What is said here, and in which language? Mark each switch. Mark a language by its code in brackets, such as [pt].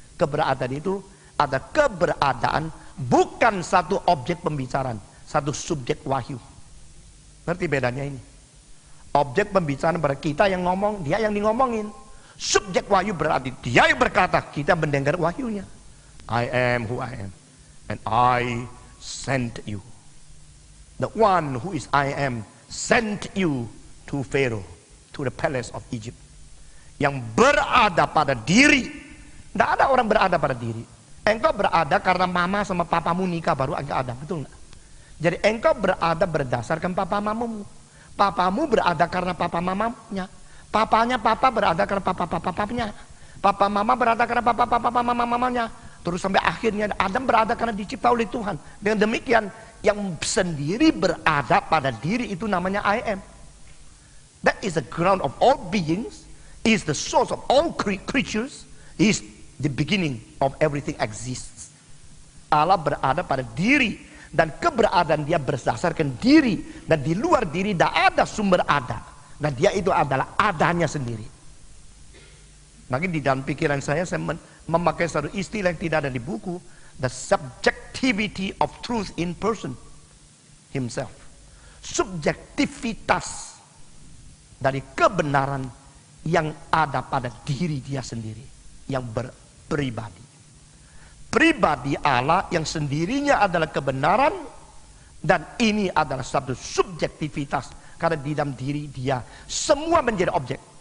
[id] Keberadaan itu ada keberadaan bukan satu objek pembicaraan, satu subjek wahyu. Ngerti bedanya ini? Objek pembicaraan pada kita yang ngomong, dia yang ngomongin. Subjek wahyu berarti dia yang berkata, kita mendengar wahyunya. [en] I am who I am, and I sent you. The one who is I am sent you to Pharaoh, to the palace of Egypt. [id] Yang berada pada diri. Tidak ada orang berada pada diri. Engkau berada karena mama sama papamu nikah baru engkau ada, betul nggak? Jadi engkau berada berdasarkan papa mamamu. Papamu berada karena papa mamanya. Papanya papa berada karena papa-papanya. Papa mama berada karena papa-papa mamanya. Terus sampai akhirnya Adam berada karena dicipta oleh Tuhan. Dengan demikian yang sendiri berada pada diri itu namanya I am. [en] That is the ground of all beings. Is the source of all creatures. Is the beginning of everything exists. [id] Allah berada pada diri. Dan keberadaan dia berdasarkan diri. Dan di luar diri tidak ada sumber ada. Dan dia itu adalah adanya sendiri. Maka di dalam pikiran saya memakai satu istilah yang tidak ada di buku. [en] The subjectivity of truth in person himself. [id] Subjektivitas dari kebenaran yang ada pada diri dia sendiri. Yang berpribadi. Pribadi Allah yang sendirinya adalah kebenaran. Dan ini adalah satu subjektivitas. Karena di dalam diri dia semua menjadi objek.